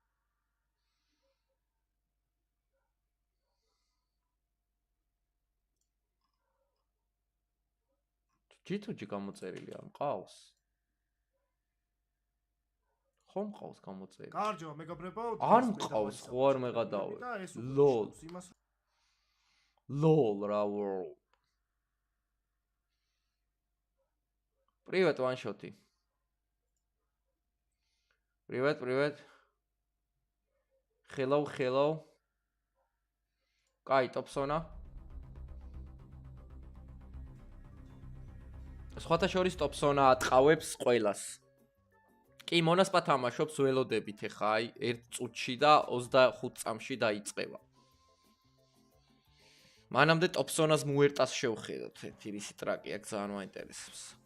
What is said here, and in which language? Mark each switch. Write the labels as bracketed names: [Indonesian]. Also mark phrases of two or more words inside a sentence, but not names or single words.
[Georgian] ჯითუჯი გამოწერილი არ მყავს? ხომ მყავს გამოწერილი? კარჯო, მეგობრებო, არ მყავს, ხო არ მეღადავე. LOL რა world. [Russian] Привет, ваншоти. Привет. Hello. Кай, топсона. [Georgian] სხვათა შორის ტოპსონა ატყავებს ყველას. კი, მონას პათამაშობს ველოდებით ეხა, აი, 1 წუთში და 25 წამში დაიწყება. მანამდე ტოპსონას მუერტას შევხედოთ, ერთი რისი ტრაკი აქ ძალიან მაინტერესებს.